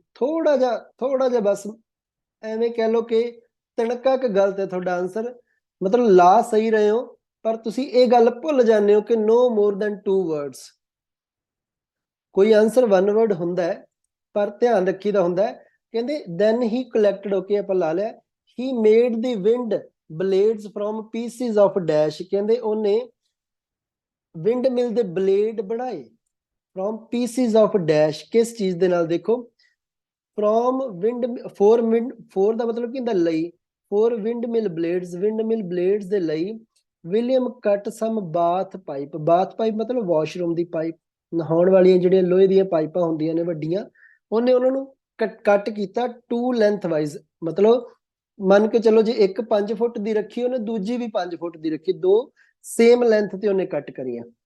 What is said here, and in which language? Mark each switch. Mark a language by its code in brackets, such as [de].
[pa] ਥੋੜਾ ਜਿਹਾ ਬਸ ਐਵੇਂ ਕਹਿ ਲਓ ਕਿ ਤਿਣਕਾ ਕੁ ਗਲਤ ਹੈ ਤੁਹਾਡਾ ਆਨਸਰ। ਮਤਲਬ ਲਾ ਸਹੀ ਰਹੇ ਹੋ, ਪਰ ਤੁਸੀਂ ਇਹ ਗੱਲ ਭੁੱਲ ਜਾਂਦੇ ਹੋ ਕਿ [en] no more than 2 words। [pa] ਕੋਈ ਆਨਸਰ 1 word ਹੁੰਦਾ ਹੈ, ਪਰ ਧਿਆਨ ਰੱਖੀਦਾ ਹੁੰਦਾ ਹੈ। ਕਹਿੰਦੇ [en] then he collected, [pa] okay ਆਪਾਂ ਲਾ ਲਿਆ। [en] he made the wind blades from pieces of dash, [pa] ਕਹਿੰਦੇ ਉਹਨੇ ਵਿੰਡ ਮਿਲ ਦੇ ਬਲੇਡ ਬਣਾਏ [en] from pieces of dash, [pa] ਕਿਸ ਚੀਜ਼ ਦੇ ਨਾਲ, ਦੇਖੋ ਫਰੋਮ ਵਿੰਡ, ਫੋਰ ਦਾ ਮਤਲਬ ਕੀ ਹੁੰਦਾ, ਲਈ, ਫੋਰ ਵਿੰਡ ਮਿਲ ਬਲੇਡਸ ਦੇ ਲਈ ਵਿਲੀਅਮ [en] cut some bath pipe, [pa] ਮਤਲਬ ਵਾਸ਼ਰੂਮ ਦੀ ਪਾਈਪ, ਨਹਾਉਣ ਵਾਲੀਆਂ ਜਿਹੜੀਆਂ ਲੋਹੇ ਦੀਆਂ ਪਾਈਪਾਂ ਹੁੰਦੀਆਂ ਨੇ ਵੱਡੀਆਂ, ਉਹਨੇ ਉਹਨਾਂ ਨੂੰ ਕੱਟ ਕੀਤਾ ਟੂ ਲੈਂਥ ਵਾਈਜ਼, ਮਤਲਬ ਮੰਨ ਕੇ ਚਲੋ ਜੇ ਇੱਕ 5 ਫੁੱਟ ਦੀ ਰੱਖੀ ਉਹਨੇ, ਦੂਜੀ ਵੀ 5 ਫੁੱਟ ਦੀ ਰੱਖੀ, ਦੋ ਸੇਮ ਲੈਂਥ ਤੇ ਉਹਨੇ ਕੱਟ ਕਰੀਆਂ।